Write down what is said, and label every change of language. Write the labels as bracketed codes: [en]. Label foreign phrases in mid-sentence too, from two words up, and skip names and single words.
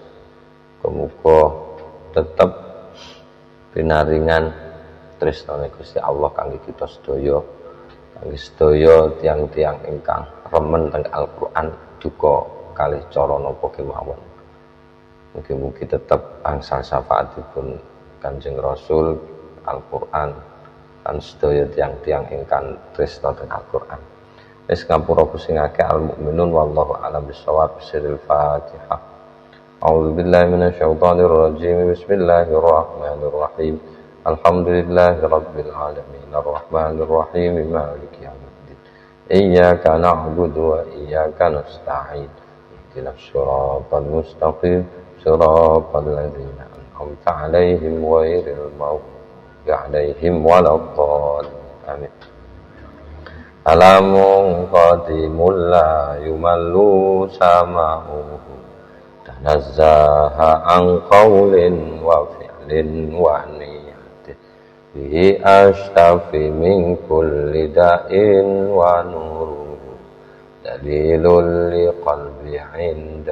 [jv] Muga tetep pinaringan tresnane Gusti Allah kangge kita sedaya, kangge sedaya tiang-tiang ingkang remen teng Al-Qur'an duka kalih cara napa kemawon. Mugi-mugi tetap angsal syafaatipun Kanjeng Rasul, Al-Qur'an, lan sedaya tiang-tiang ingkang tresna teng Al-Qur'an. Wis ngampura sing akeh al-mukminun [ar] والله أعلم بالصواب. سر الفاتحة. أعوذ بالله من الشيطان الرجيم. بسم الله الرحمن الرحيم. الحمد لله رب العالمين. الرحمن الرحيم. مالك يوم الدين. إياك نعبد وإياك نستعين. اهدنا الصراط المستقيم. صراط الذين أنعمت عليهم غير المغضوب عليهم ولا الضالين. Amin. علام قديم لا يمل سماعه تنزه عن قول وفعل ونية به أشتفي من كل داء ونوره دليل للقلب عند